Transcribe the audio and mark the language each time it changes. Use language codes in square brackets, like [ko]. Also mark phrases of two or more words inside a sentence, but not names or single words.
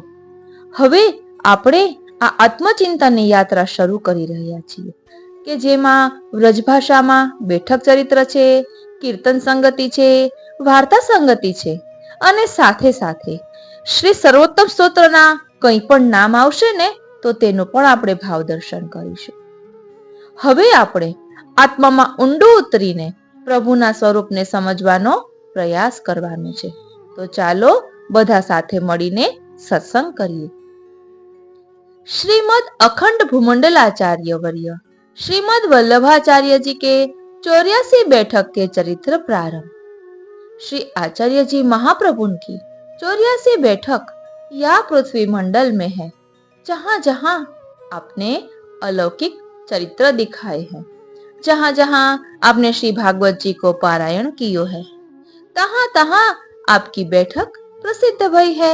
[gu] હવે આપણે આ આત્મચિંતનની યાત્રા શરૂ કરી રહ્યા છીએ કે જેમાં વ્રજભાષામાં બેઠક ચરિત્ર છે, કીર્તન સંગતિ છે, વાર્તા સંગતિ છે અને સાથે સાથે શ્રી સર્વોત્તમ સ્તોત્રના કંઈ પણ નામ આવશે ને તો તેનું પણ આપણે ભાવ દર્શન કરીશું। હવે આપણે આત્મામાં ઊંડું ઉતરીને પ્રભુના સ્વરૂપને સમજવાનો પ્રયાસ કરવાનો છે। તો ચાલો બધા સાથે મળીને સત્સંગ કરીએ। [hi] श्रीमद अखंड भूमंडलाचार्य वर्य श्रीमद वल्लभाचार्य जी के 84 बैठक के चरित्र प्रारंभ। श्री आचार्य जी महाप्रभु की 84 बैठक या पृथ्वी मंडल में है, जहां जहां आपने अलौकिक चरित्र दिखाए हैं। [bra] जहां जहां आपने श्री भागवत जी को पारायण कियो है, तहां तहां आपकी बैठक प्रसिद्ध भई है।